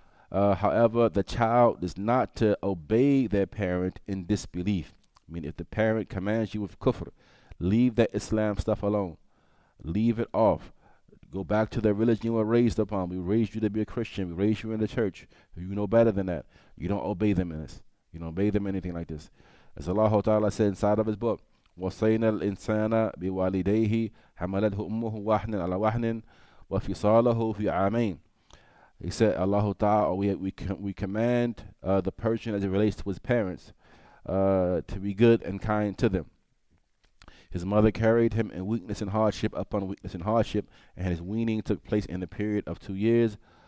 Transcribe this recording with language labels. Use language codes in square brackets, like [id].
[en] However, the child is not to obey their parent in disbelief. I mean, if the parent commands you with kufr, leave that Islam stuff alone. Leave it off. Go back to the religion you were raised upon. We raised you to be a Christian. We raised you in the church. You know better than that. You don't obey them in this. You don't obey them in anything like this. As Allah Ta'ala said inside of his book, [ar] وَصَيْنَا الْإِنسَانَ بِوَالِدَيْهِ حَمَلَتْهُ أُمُّهُ وَحْنًا عَلَى وَحْنٍ وَفِصَالَهُ فِي عَامَيْنِ. [en] He said, Allah Ta'ala, we command the person as it relates to his parents to be good and kind to them. His mother carried him in weakness and hardship upon weakness and hardship, and his weaning took place in the period of 2 years.